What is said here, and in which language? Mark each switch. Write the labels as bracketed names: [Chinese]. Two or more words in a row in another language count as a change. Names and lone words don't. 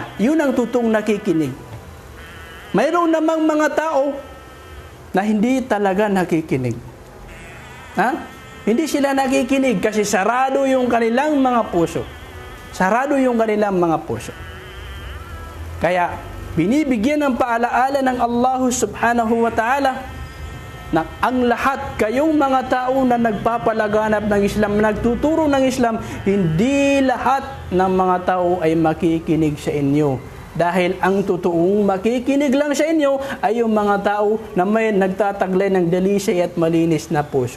[Filipino] Yun ang totoong nakikinig. Mayroon namang mga tao na hindi talaga nakikinig. Hindi sila nakikinig kasi sarado yung kanilang mga puso. Sarado yung kanilang mga puso. Kaya, binibigyan ng paalaala ng Allah [Arabic] سبحانه وتعالى [Filipino] na ang lahat, kayong mga tao na nagpapalaganap ng Islam, nagtuturo ng Islam, hindi lahat ng mga tao ay makikinig sa inyo. Dahil ang totoong makikinig lang sa inyo ay yung mga tao na may nagtataglay ng dalisay at malinis na puso.